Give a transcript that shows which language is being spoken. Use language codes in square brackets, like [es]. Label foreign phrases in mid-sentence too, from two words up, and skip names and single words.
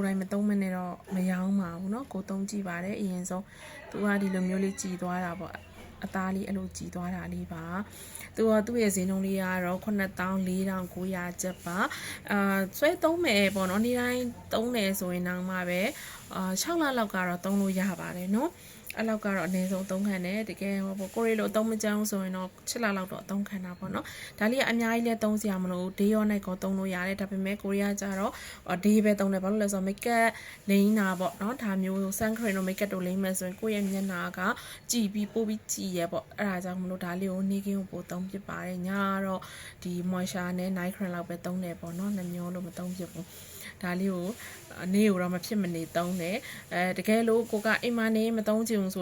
[my] တိုင်းမသုံးမနဲ့တော့မရောင်းပါဘူးနော်ကိုသုံးကြည့်ပါတယ်အရင်ဆုံးသူကဒီလိုမျိုးလေးကြည်သွားတာပေါ့အသားလေးအဲ့လိုကြည်သွားတာလေးပါသူ့ရဲ့ဈေးနှုန်းလေးကတော့94,900ကျပ်ပါဆွဲသုံးမယ်ပေါ့နော်နေ့တိုင်းသုံးတယ်ဆိုရင်တော့မှပဲ6လလောက်ကတော့သုံးလို့ရပါတယ်နော်အဲ့လောက်ကတော့အနည်းဆုံးသုံးခံတယ် တကယ်ကိုရီလိုအသုံးမကျန်းဆိုရင်တော့6လလောက်တော့အသုံးခံတာပေါ့နော်ဒါလေးကအများကြီးလဲသုံးစရာမလို [en] day or night [my] ကိုသုံးလို့ရတယ်ဒါပေမဲ့ကိုရီးယားကျတော့ day ပဲသုံးတယ်ဘာလို့လဲဆိုတော့ [en] make up [my] လိမ့်တာပေါ့နော်ဒါမျိုး [en] sun cream [my] တို့ [en] make up [my] တို့လိမ့်မယ်ဆိုရင်ကိုယ့်ရဲ့မျက်နှာကကြည်ပြီးပို့ပြီးကြည်ရပေါ့အဲ့ဒါကြောင့်မလို့ဒါလေးကိုနေ့ကင်းကိုပို့သုံးဖြစ်ပါတယ်ညကတော့ဒီ moisture နဲ့ [en] night cream [my] လောက်ပဲသုံးတယ် ပေါ့နော်နှမျိုးလို့မသုံးဖြစ်ဘူးဒါလေးကိုနေ့ကိုတော့မဖြစ်မနေသုံးတယ်တကယ်လို့ကိုကအိမ်မနေမသုံးချင်ဘူးဆို